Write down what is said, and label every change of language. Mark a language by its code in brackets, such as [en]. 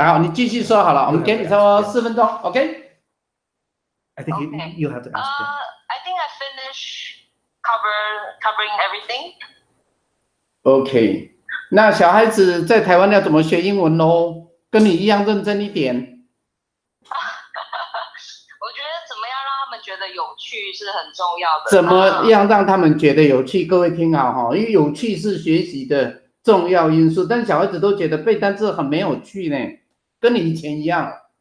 [zh] 好，你继续说好了，我们给你差不多4分钟。 [en] OK。 I think Okay. you'll have to ask him. I think I finished covering everything. [zh] OK，那小孩子在台湾要怎么学英文喽？跟你一样认真一点。我觉得怎么样让他们觉得有趣是很重要的。怎么样让他们觉得有趣？各位听好哈，因为有趣是学习的重要因素，但小孩子都觉得背单词很没有趣呢，跟你以前一样。